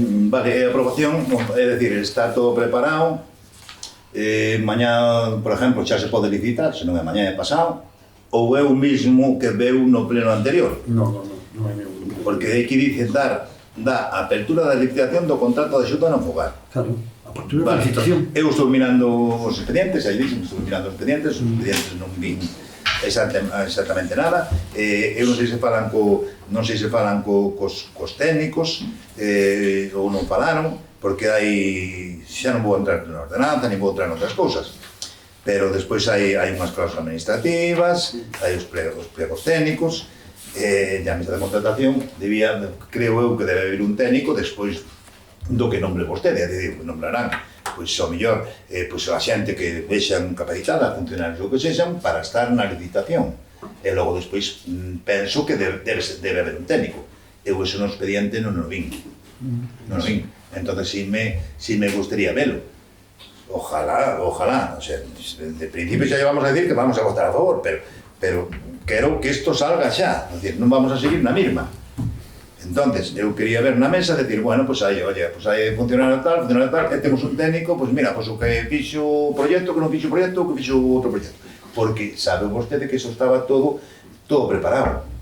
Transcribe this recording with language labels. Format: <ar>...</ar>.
<gl>Vale, a aprobación, é dicir, está todo preparado. Mañá, por exemplo, xa se pode licitar, se non é mañá é pasado, ou é o mismo que veu no pleno anterior? Non é meu. Porque aquí dice da apertura da licitación do contrato de axuda no fogar. Claro, a apertura da licitación. Eu estou mirando os expedientes, aí dixen, estou mirando os expedientes non vin exactamente nada. Eu non sei se falan cos técnicos ou non falaron, porque hai, xa non vou entrar na ordenanza, nem vou entrar en outras cousas, pero despois hai unhas cláusulas administrativas, hai os plegos técnicos, e a mesa de contratación creo eu que debe haber un técnico despois do que nombre vostede, é dicir, nombrarán pois ao mellor a xente que vexan capacitada, funcionarios ou que sexan, para estar na licitación, e logo despois penso que debe haber un técnico. Eu eso no expediente non o vin.</gl> <es>Entonces si me gustaría verlo. Ojalá, o sea, de principio xa llevamos a decir que vamos a votar a favor,</es> <gl>pero quero que isto salga xa, é dicir, non vamos a seguir na mesma. Entonces, eu quería ver na mesa, decir, bueno, pues hai funcionario tal, e temos un técnico, pues mira, pues o que fixo o proxecto, que non fixo o proxecto, o que fixo outro proxecto. Porque sabe vostede que iso estaba todo preparado.</gl>